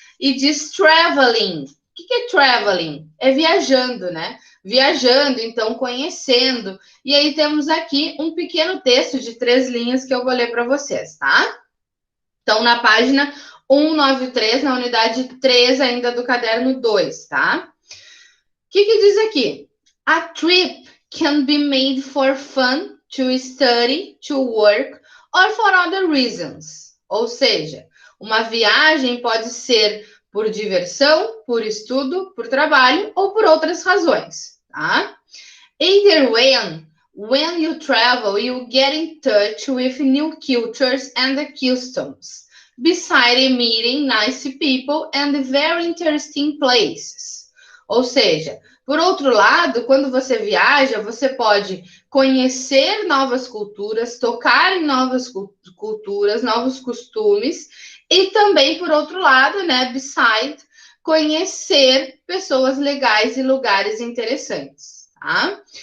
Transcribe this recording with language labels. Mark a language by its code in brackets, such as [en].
[pt] E diz traveling. O que é traveling? É viajando, né? Viajando, então conhecendo. E aí temos aqui um pequeno texto de 3 linhas que eu vou ler para vocês, tá? Então, na página 193, na unidade 3 ainda do caderno 2, tá? O que diz aqui? [en] A trip can be made for fun, to study, to work, or for other reasons. [pt] Ou seja, uma viagem pode ser por diversão, por estudo, por trabalho ou por outras razões, tá? [en] Either way, when you travel, you get in touch with new cultures and customs, beside meeting nice people and very interesting places. [pt] Ou seja, por outro lado, quando você viaja, você pode conhecer novas culturas, tocar em novas culturas, novos costumes, e também, por outro lado, né, beside, conhecer pessoas legais e lugares interessantes, tá?